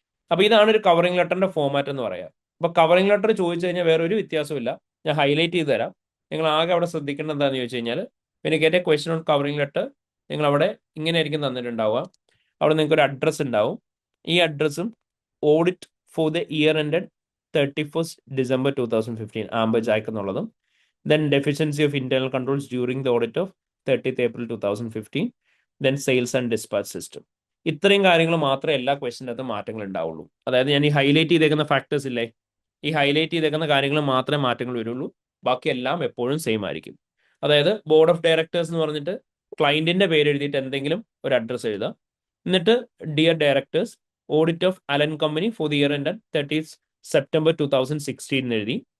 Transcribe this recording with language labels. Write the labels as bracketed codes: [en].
[ml] അപ്പൊ ഇതാണ് ഒരു കവറിംഗ് ലെറ്ററിന്റെ ഫോമാറ്റ് എന്ന് പറയാം. അപ്പൊ കവറിംഗ് ലെറ്റർ ചോദിച്ചു കഴിഞ്ഞാൽ വേറെ ഒരു വ്യത്യാസമില്ല. ഞാൻ ഹൈലൈറ്റ് ചെയ്ത് തരാം. നിങ്ങൾ ആകെ അവിടെ ശ്രദ്ധിക്കേണ്ടത് എന്താണെന്ന് ചോദിച്ചു കഴിഞ്ഞാൽ, പിന്നെ get A question on covering letter നിങ്ങൾ അവിടെ ഇങ്ങനെ ആയിരിക്കും തന്നിട്ടുണ്ടാവുക. അവിടെ നിങ്ങൾക്ക് ഒരു അഡ്രസ്സ് ഉണ്ടാവും. ഈ അഡ്രസ്സും [en] audit for the year ended 31st December 2015 ആംബജാക്ക് [ml] എന്നുള്ളതും, [en] then deficiency of internal controls during the audit of 30th April 2015, then sales and dispatch system. [ml] ഇത്രയും കാര്യങ്ങൾ മാത്രമേ എല്ലാ ക്വസ്റ്റ്യനകത്ത് മാറ്റങ്ങൾ ഉണ്ടാവുള്ളൂ. അതായത് ഞാൻ ഈ ഹൈലൈറ്റ് ചെയ്തേക്കുന്ന ഫാക്ടേഴ്സ് ഇല്ലേ, ഈ ഹൈലൈറ്റ് ചെയ്തേക്കുന്ന കാര്യങ്ങൾ മാത്രമേ മാറ്റങ്ങൾ വരുള്ളൂ. ബാക്കി എല്ലാം എപ്പോഴും സെയിം ആയിരിക്കും. അതായത് ബോർഡ് ഓഫ് ഡയറക്ടേഴ്സ് എന്ന് പറഞ്ഞിട്ട് ക്ലയന്റിന്റെ പേര് എഴുതിയിട്ട് എന്തെങ്കിലും ഒരു അഡ്രസ്സ് എഴുതാം. എന്നിട്ട് [en] dear directors, audit of Allen company for the year ended 30th September 2016 [ml] എഴുതി.